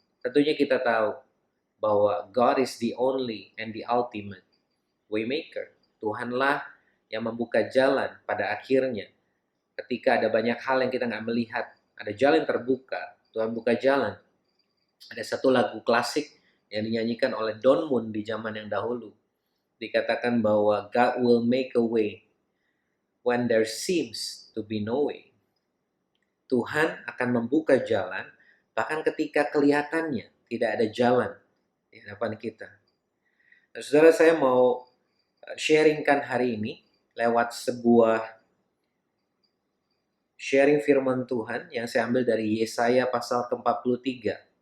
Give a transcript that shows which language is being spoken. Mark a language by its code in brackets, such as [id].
[id] Tentunya kita tahu bahwa [en] God is the only and the ultimate Waymaker. [id] Tuhanlah yang membuka jalan pada akhirnya. Ketika ada banyak hal yang kita nggak melihat, ada jalan terbuka, Tuhan buka jalan. Ada satu lagu klasik yang dinyanyikan oleh Don Moon di zaman yang dahulu. Dikatakan bahwa [en] God will make a way when there seems to be no way. [id] Tuhan akan membuka jalan bahkan ketika kelihatannya tidak ada jalan di hadapan kita. Nah, saudara, saya mau sharingkan hari ini lewat sebuah sharing firman Tuhan yang saya ambil dari Yesaya pasal ke-43.